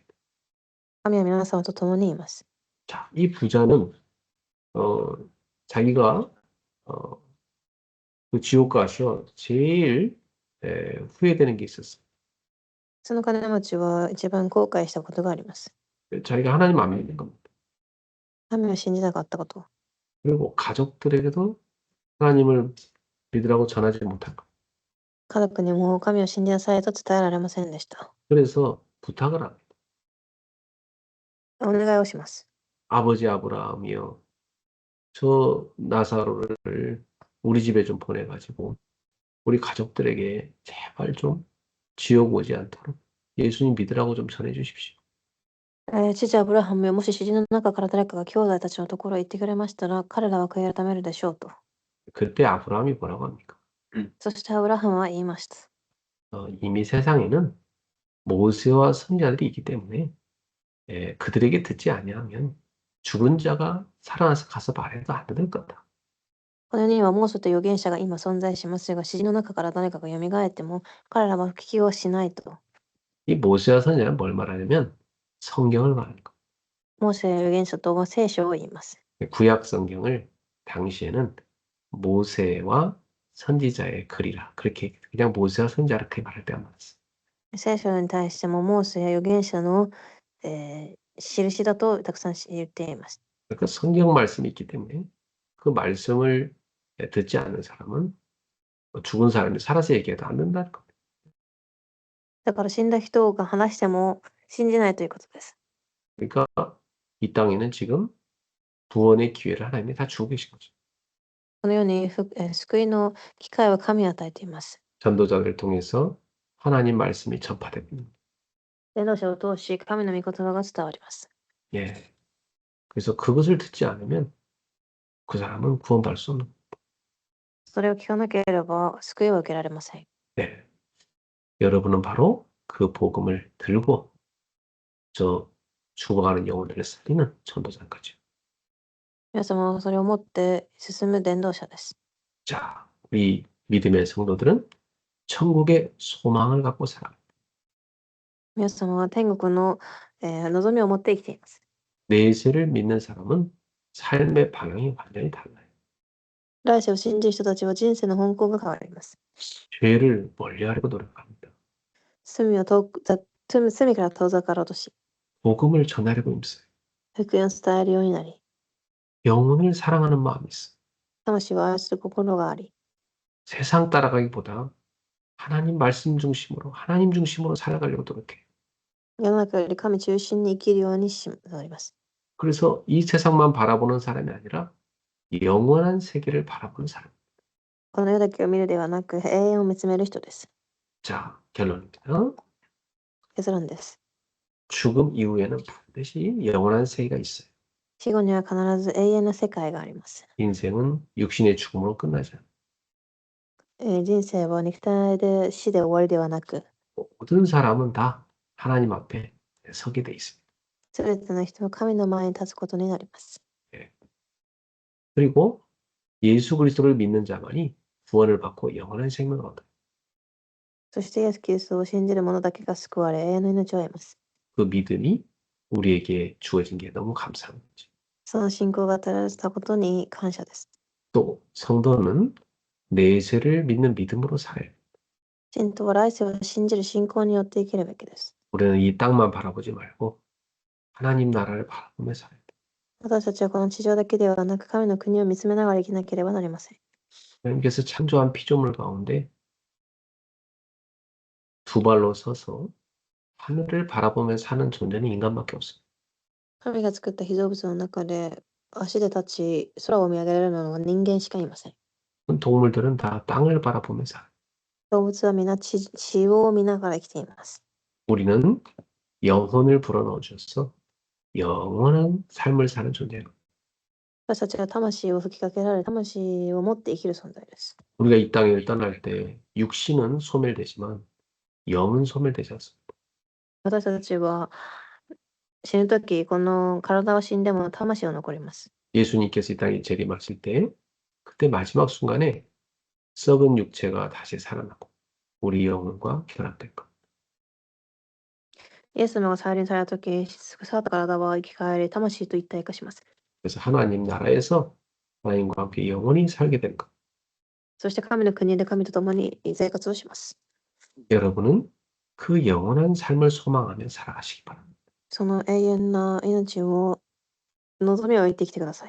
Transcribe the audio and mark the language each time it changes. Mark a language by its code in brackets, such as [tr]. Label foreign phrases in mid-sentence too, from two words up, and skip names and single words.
[ja] 神は皆様と共にいます。 [ko] 자, 이 부자는 자기가 그 지옥 가서 제일 후회되는 게 있었어요. [ja] その金持ちは一番後悔したことがあります。 [ko] 자기가 하나님 안 믿는 겁니다. [ja] 神を信じなかったこと。 [ko] 그리고 가족들에게도 하나님을 믿으라고 전하지 못한 것. [ja] 家族にも神を信じなさいと伝えられませんでした。 [ko] 그래서 부탁을 합니다. [ja] お願いをします。 [ko] 아버지 아브라함이요. 저 나사로를 우리 집에 좀 보내가지고 우리 가족들에게 제발 좀 지옥 오지 않도록 예수님 믿으라고 좀 전해 주십시오. [ja] 父アブラハムよ、もし死人の中から誰かが兄弟たちのところへ行ってくれましたら、彼らは悔い改めるでしょうと。 [ko] 그때 아브라함이 뭐라고 합니까? [ja] そしてアブラハムは言いました。 [ko] 이미 세상에는 모세와 선지자들이 있기 때문에 그들에게 듣지 아니하면 죽은 자가 살아나서 가서 말해도 안 들을 거다. [ja] この世にはモーセと預言者が今存在しますが、死人の中から誰かが蘇っても、彼らは聞きをしないと。 [ko] 이 모세와 선지자는 뭘 말하냐면 성경을 말하는 거. [ja] モーセ預言者とは聖書を言います。 [ko] 구약 성경을 당시에는 모세와 선지자의 글이라 그렇게 그냥 모세와 선지자 이렇게 말할 때가 많았어요. [ja] 聖書に対してもモーセや預言者の、印だとたくさん言っています。 [ko] 그러니까 성경 말씀이 있기 때문에 그 말씀을 듣지 않는 사람은 죽은 사람이 살아서 얘기해도 안 된다는 겁니다. [ja] だから死んだ人が話しても信じないということです。 [ko] 그러니까 이 땅에는 지금 구원의 기회를 하나님이 다 주고 계신 거죠. [ja] このように救いの機会を神に与えています。 [ko] 전도자를 통해서 하나님 말씀이 전파됩니다. [ja] 伝道者を通し神の御言葉が伝わります。 [ko] 예. 그래서 그것을 듣지 않으면 그 사람은 구원받을 수 없는. [ja] それを聞かなければ救いは受けられません。 [ko] 네. 여러분은 바로 그 복음을 들고 저 죽어가는 영혼들을 살리는 전도자인 거죠. [ja] 皆様はそれを持って進む伝道者です。 [ko] 자, 우리 믿음의 성도들은 천국의 소망을 갖고 살아. [ja] 皆様は天国の、望みを持って生きています。 [ko] 내세를 믿는 사람은 삶의 방향이 완전히 달라요. [ja] 来世を信じる人たちは人生の方向が変わります。 [ko] 죄를 멀리하려고 노력합니다. [ja] 罪から遠ざかろうとし、 [ko] 복음을 전하려고 힘써요. [ja] 福音を伝えるようになり、 [ko] 영혼을 사랑하는 마음이 있어요. [ja] 魂を愛する心があり、 [ko] 세상 따라가기보다 하나님 중심으로 살아가려고 노력해요. [ja] 世の中より神中心に生きるようになります。 [ko] 그래서 이 세상만 바라보는 사람이 아니라 영원한 세계를 바라보는 사람. [ja] この世だけを見るではなく、永遠を見つめる人です。 [ko] 자, 결론입니다. [ja] 結論です。 [ko] 죽음 이후에는 반드시 영원한 세계가 있어요. [ja] 死後には必ず永遠な世界があります。 [ko] 인생은 육신의 죽음으로 끝나지 않아요. [ja] 人生は肉体で死で終わりではなく、 [ko] 모든 사람은 다 하나님 앞에 서게 돼 있습니다. [ja] すべての人は神の前に立つことになります。 [ko] 그리고 예수 그리스도를 믿는 자만이 구원을 받고 영원한 생명을 얻어요. [ja] そしてイエス・キリストを信じる者だけが救われ、永遠の命を得ます。 [ko] 그 믿음이 우리에게 주어진 게 너무 감사한 거죠. [ja] その信仰が与えられたことに感謝です。 [ko] 또 성도는 내세를 믿는 믿음으로 살아요. [ja] 信徒は来世を信じる信仰によって生きるべきです。 [ko] 우리는 이 땅만 바라보지 말고 하나님 나라를 바라보며 살아야 돼요. [ja] 私たちはこの地上だけではなく、神の国を見つめながら生きなければなりません。 [ko] 하나님께서 창조한 피조물 가운데 두 발로 서서 하늘을 바라보며 사는 존재는 인간밖에 없습니다. [ja] 神が作った被造物の中で、足で立ち、空を見上げられるのは人間しかいません。 [ko] 동물들은 다 땅을 바라보며 살아요. [ja] 動物は皆地を見ながら生きています。 [ko] 우리는 영혼을 불어넣어 주셔서 영원한 삶을 사는 존재예요. [ja] 私たちは魂を吹きかけられ、魂を持って生きる存在です。 [ko] 우리가 이 땅을 떠날 때 육신은 소멸되지만 영은 소멸되지 않습니다. [ja] 私たちは死ぬとき、この体は死んでも魂は残ります。 [ko] 예수님께서 이 땅에 재림하실 때 그때 마지막 순간에 썩은 육체가 다시 살아나고 우리 영혼과 결합될 것. [ja] イエス様が再臨されたとき、腐った体は生き返り、魂と一体化します。 [ko] 그래서 하나님 나라에서 하나님과 함께 영원히 살게 될 것. [ja] そして神の国で神と共に生活をします。 [ko] 여러분은 그 영원한 삶을 소망하며 살아가시기 바랍니다. [ja] その永遠な命を望みを置いてきてください。